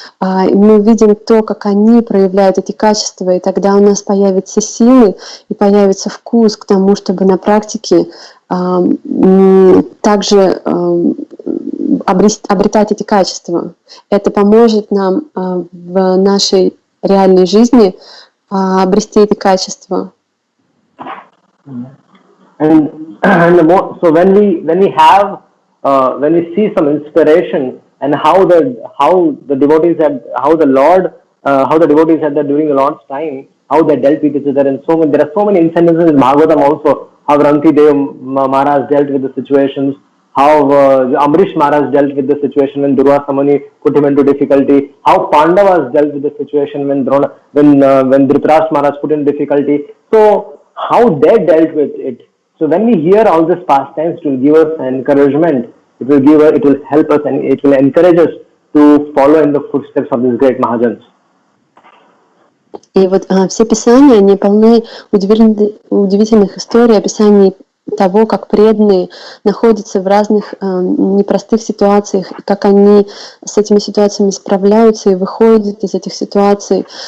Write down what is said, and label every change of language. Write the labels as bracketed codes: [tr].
[ru] Мы видим то, как они проявляют эти качества, и тогда у нас появятся силы и появится вкус к тому, чтобы на практике также обретать эти качества. Это поможет нам в нашей реальной жизни обрести эти качества. [en] So when we see some inspiration and how the devotees had that during the Lord's time, how they dealt with each other, and there are so many instances in Bhagavatam also how Ranti Dev Maharaj dealt with the situations, how Amrish Maharaj dealt with the situation when Durvasa Muni put him into difficulty, how Pandavas dealt with the situation when Dhritarashtra Maharaj put in difficulty. So how they dealt with it. So when we hear all these pastimes, it will give us encouragement. It will help us and it will encourage us to follow in the footsteps of these great Mahajans. [ru] И вот все писания, они полны удивительных историй, описаний того, как преданные находятся в разных непростых ситуациях, и как они с этими ситуациями справляются и выходят из этих ситуаций.